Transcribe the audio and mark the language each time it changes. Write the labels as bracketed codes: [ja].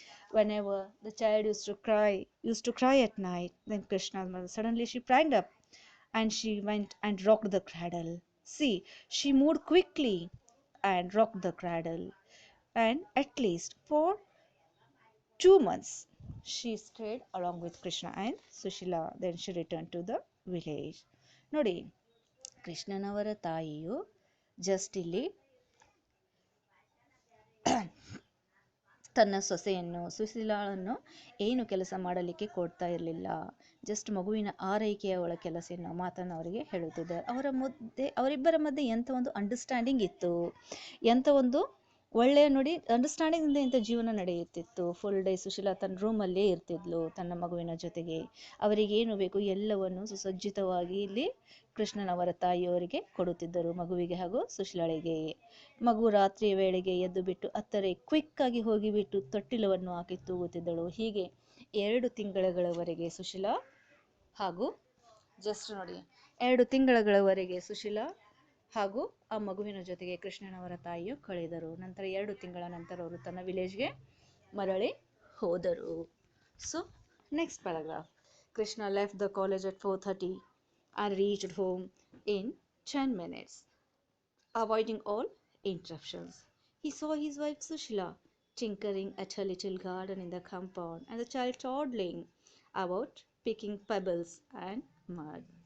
[en] Whenever the child used to cry at night, then Krishna's mother suddenly she sprang up and she went and rocked the cradle. See, she moved quickly and rocked the cradle, and at least for 2 months she stayed along with Krishna and Sushila. Then she returned to the village. [kn] ನೋಡಿ, ಕೃಷ್ಣನವರ ತಾಯಿಯು just ಇಲ್ಲಿ ತನ್ನ ಸೊಸೆಯನ್ನು ಸುಶೀಲಾಳನ್ನು ಏನು ಕೆಲಸ ಮಾಡಲಿಕ್ಕೆ ಕೊಡ್ತಾ ಇರಲಿಲ್ಲ. Just ಮಗುವಿನ ಆರೈಕೆಯ ಒಳ ಕೆಲಸ ಎನ್ನುವ ಮಾತನ್ನು ಅವರಿಗೆ ಹೇಳುತ್ತಿದ್ದಾರೆ. ಅವರಿಬ್ಬರ ಮಧ್ಯೆ ಎಂಥ ಒಂದು ಅಂಡರ್ಸ್ಟ್ಯಾಂಡಿಂಗ್ ಇತ್ತು, ಎಂಥ ಒಂದು ಒಳ್ಳೆಯ ನೋಡಿ ಅಂಡರ್ಸ್ಟ್ಯಾಂಡಿಂಗಿಂದ ಇಂಥ ಜೀವನ ನಡೆಯುತ್ತಿತ್ತು. ಫುಲ್ ಡೇ ಸುಶೀಲಾ ತನ್ನ ರೂಮಲ್ಲೇ ಇರ್ತಿದ್ಲು ತನ್ನ ಮಗುವಿನ ಜೊತೆಗೆ. ಅವರಿಗೇನು ಬೇಕು ಎಲ್ಲವನ್ನು ಸುಸಜ್ಜಿತವಾಗಿ ಇಲ್ಲಿ ಕೃಷ್ಣನವರ ತಾಯಿಯವರಿಗೆ ಕೊಡುತ್ತಿದ್ದರು, ಮಗುವಿಗೆ ಹಾಗೂ ಸುಶೀಲಾಳಿಗೆ. ಮಗು ರಾತ್ರಿಯ ವೇಳೆಗೆ ಎದ್ದು ಬಿಟ್ಟು ಅತ್ತರೆ ಕ್ವಿಕ್ಕಾಗಿ ಹೋಗಿಬಿಟ್ಟು ತೊಟ್ಟಿಲವನ್ನು ಹಾಕಿ ತೂಗುತ್ತಿದ್ದಳು. ಹೀಗೆ 2 ತಿಂಗಳವರೆಗೆ ಸುಶೀಲಾ ಹಾಗೂ ಜಸ್ಟ್ ನೋಡಿ 2 ತಿಂಗಳವರೆಗೆ ಸುಶೀಲಾ ಹಾಗೂ ಆ ಮಗುವಿನ ಜೊತೆಗೆ ಕೃಷ್ಣನವರ ತಾಯಿಯು ಕಳೆದರು. ನಂತರ 2 ತಿಂಗಳ ನಂತರ ಅವರು ತನ್ನ ವಿಲೇಜ್ಗೆ ಮರಳಿ ಹೋದರು. [en] So next paragraph. Krishna left the college at 4:30 and reached home in 10 minutes, avoiding all interruptions. He saw his wife Sushila tinkering at her little garden in the compound and the child toddling about picking pebbles and mud.